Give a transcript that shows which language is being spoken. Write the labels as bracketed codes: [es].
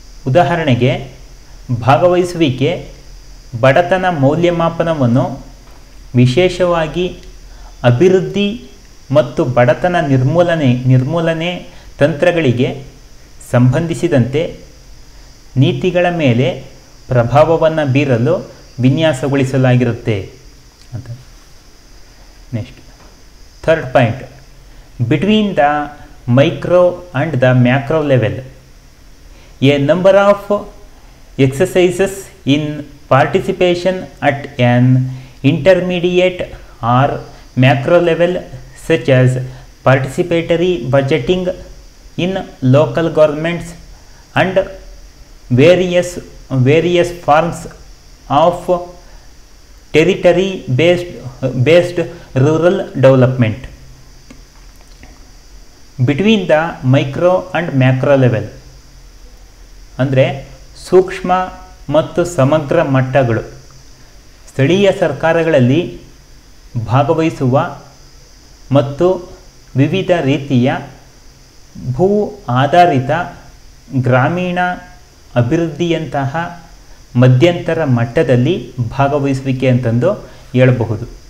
[kn] ಉದಾಹರಣೆಗೆ, ಭಾಗವಹಿಸುವಿಕೆ ಬಡತನ ಮೌಲ್ಯಮಾಪನವನ್ನು, ವಿಶೇಷವಾಗಿ ಅಭಿವೃದ್ಧಿ ಮತ್ತು ಬಡತನ ನಿರ್ಮೂಲನೆ ತಂತ್ರಗಳಿಗೆ ಸಂಬಂಧಿಸಿದಂತೆ ನೀತಿಗಳ ಮೇಲೆ ಪ್ರಭಾವವನ್ನು ಬೀರಲು ವಿನ್ಯಾಸಗೊಳಿಸಲಾಗಿರುತ್ತೆ ಅಂತ. [en] Next, third point, between the micro and the macro level. A number of exercises in participation at an intermediate or macro level, such as participatory budgeting in local governments and various forms of territory based rural development. Between the micro and macro level [kn] ಅಂದರೆ ಸೂಕ್ಷ್ಮ ಮತ್ತು ಸಮಗ್ರ ಮಟ್ಟಗಳು. ಸ್ಥಳೀಯ ಸರ್ಕಾರಗಳಲ್ಲಿ ಭಾಗವಹಿಸುವ ಮತ್ತು ವಿವಿಧ ರೀತಿಯ ಭೂ ಆಧಾರಿತ ಗ್ರಾಮೀಣ ಅಭಿವೃದ್ಧಿಯಂತಹ ಮಧ್ಯಂತರ ಮಟ್ಟದಲ್ಲಿ ಭಾಗವಹಿಸುವಿಕೆ ಅಂತಂದು ಹೇಳಬಹುದು.